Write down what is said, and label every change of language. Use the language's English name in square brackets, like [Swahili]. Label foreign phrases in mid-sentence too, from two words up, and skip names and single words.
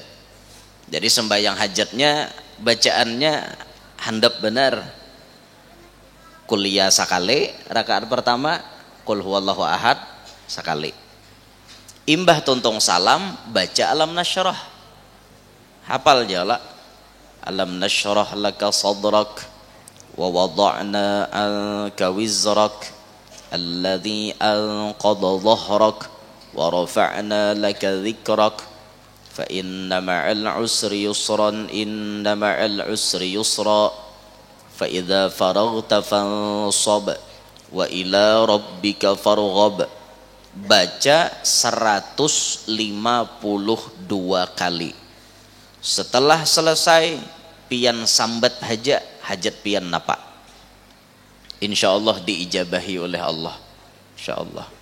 [Banjar] Jadi sembahyang hajatnya bacaannya handap benar. Kuliah sekali, rakaat pertama [Arabic] قل هو الله أحد [Banjar] sekali. Imbah tuntung salam baca Alam Nasyrah. Hafal jala. [Arabic] ألم نشرح لك صدرك ووضعنا عنك وزرك الذي أنقض ظهرك ورفعنا لك ذكرك فإن مع العسر يسرا إن مع العسر يسرا فإذا فرغت فانصب وإلى ربك فارغب. [Banjar] Baca 152 kali. Setelah selesai pian sambat hajat pian napa, insyaallah diijabahi oleh Allah, insyaallah.